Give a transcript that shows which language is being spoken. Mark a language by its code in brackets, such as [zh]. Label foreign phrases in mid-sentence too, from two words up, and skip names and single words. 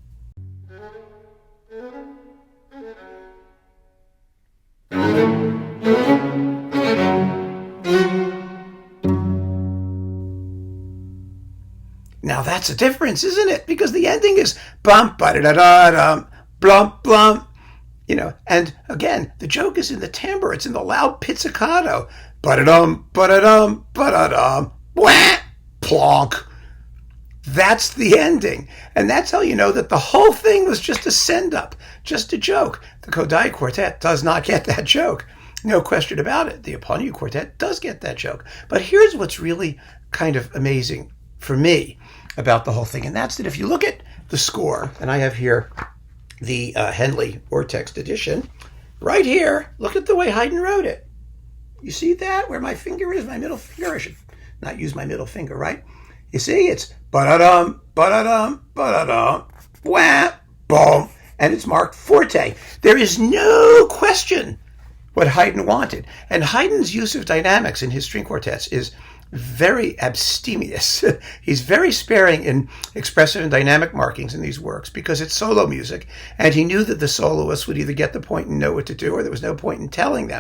[en] Now that's a difference, isn't it? Because the ending is bum ba da da da dum blum blum, and again the joke is in the timbre. It's in the loud pizzicato. Ba da dum ba da dum ba da dum wah plonk. That's the ending, and that's how you know that the whole thing was just a send-up, just a joke. The Kodály Quartet does not get that joke. No question about it. The opus Quartet does get that joke. But here's what's really kind of amazing for me about the whole thing, and that's that if you look at the score, and I have here the Henley or text edition, right here, look at the way Haydn wrote it. You see that? Where my finger is, my middle finger? I should not use my middle finger, right? You see, it's ba-da-dum, ba-da-dum, ba-da-dum, wah, boom, and it's marked forte. There is no question what Haydn wanted. And Haydn's use of dynamics in his string quartets is very abstemious. He's very sparing in expressive and dynamic markings in these works because it's solo music, and he knew that the soloists would either get the point and know what to do, or there was no point in telling them.